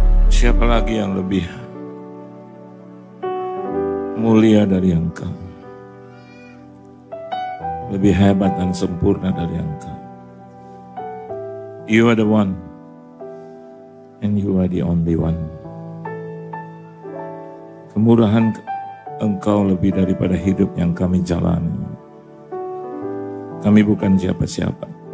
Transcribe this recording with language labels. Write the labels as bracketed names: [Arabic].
[Indonesian] Siapa lagi yang lebih mulia dari Engkau? Lebih hebat dan sempurna dari Engkau. [English] You are the one, and you are the only one. [Indonesian] Kemurahan Engkau lebih daripada hidup yang kami jalani. Kami bukan siapa-siapa.